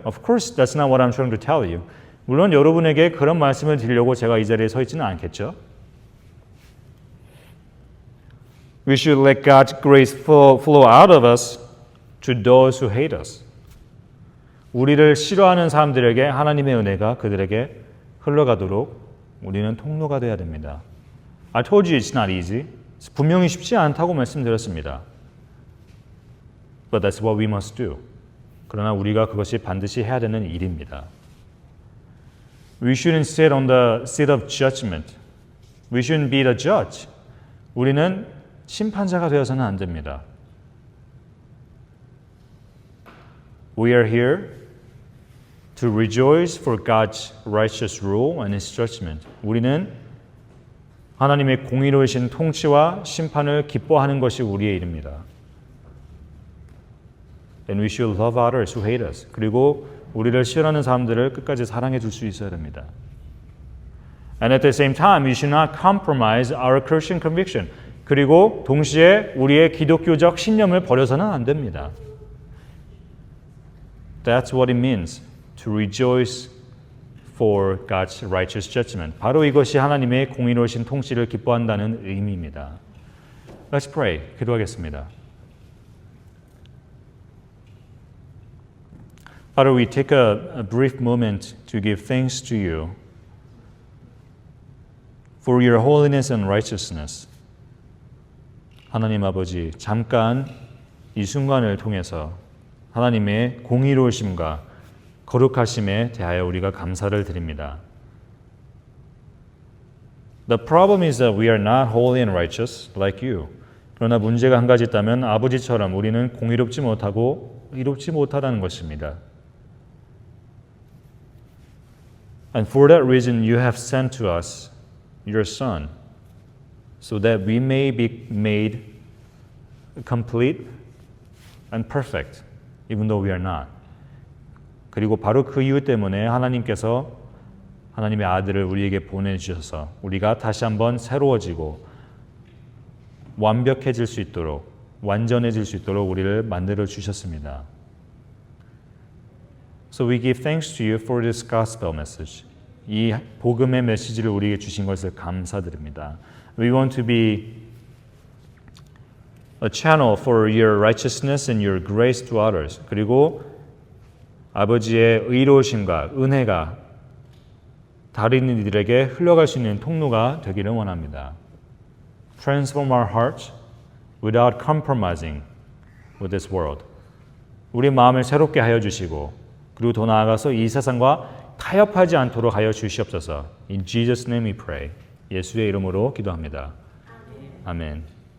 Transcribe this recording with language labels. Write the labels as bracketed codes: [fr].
[en] Of course, that's not what I'm trying to tell you. [ko] 물론 여러분에게 그런 말씀을 드리려고 제가 이 자리에 서 있지는 않겠죠. [en] We should let God's grace flow out of us to those who hate us. [ko] 우리를 싫어하는 사람들에게 하나님의 은혜가 그들에게 흘러가도록 우리는 통로가 되어야 됩니다. [en] I told you it's not easy. [ko] 분명히 쉽지 않다고 말씀드렸습니다. [en] But that's what we must do. [ko] 그러나 우리가 그것이 반드시 해야 되는 일입니다. [en] We shouldn't sit on the seat of judgment. We shouldn't be the judge. [ko] 우리는 심판자가 되어서는 안 됩니다. [en] We are here to rejoice for God's righteous rule and His judgment. [ko] 우리는 하나님의 공의로우신 통치와 심판을 기뻐하는 것이 우리의 일입니다. [en] And we should love others who hate us. [ko] 그리고 우리를 싫어하는 사람들을 끝까지 사랑해 줄 수 있어야 됩니다. [en] And at the same time, we should not compromise our Christian conviction. [ko] 그리고 동시에 우리의 기독교적 신념을 버려서는 안 됩니다. [en] That's what it means to rejoice for God's righteous judgment. [ko] 바로 이것이 하나님의 공의로우신 통치를 기뻐한다는 의미입니다. [en] Let's pray. [ko] 기도하겠습니다. [en] Father, we take a brief moment to give thanks to you for your holiness and righteousness. [ko] 하나님 아버지, 잠깐 이 순간을 통해서 하나님의 공의로우심과 거룩하심에 대하여 우리가 감사를 드립니다. [en] The problem is that we are not holy and righteous like you. [ko] 그러나 문제가 한 가지 있다면 아버지처럼 우리는 공의롭지 못하고 의롭지 못하다는 것입니다. [en] And for that reason you have sent to us your Son, so that we may be made complete and perfect, even though we are not. [ko] 그리고 바로 그 이유 때문에 하나님께서 하나님의 아들을 우리에게 보내주셔서 우리가 다시 한번 새로워지고 완벽해질 수 있도록, 완전해질 수 있도록 우리를 만들어 주셨습니다. [en] So we give thanks to you for this gospel message. [ko] 이 복음의 메시지를 우리에게 주신 것을 감사드립니다. [en] We want to be a channel for your righteousness and your grace to others. [ko] 그리고 아버지의 의로우심과 은혜가 다른 이들에게 흘러갈 수 있는 통로가 되기를 원합니다. [en] Transform our hearts without compromising with this world. [ko] 우리 마음을 새롭게 하여 주시고 그리고 더 나아가서 이 세상과 타협하지 않도록 하여 주시옵소서. [en] In Jesus' name we pray. [ko] 예수의 이름으로 기도합니다. 아멘.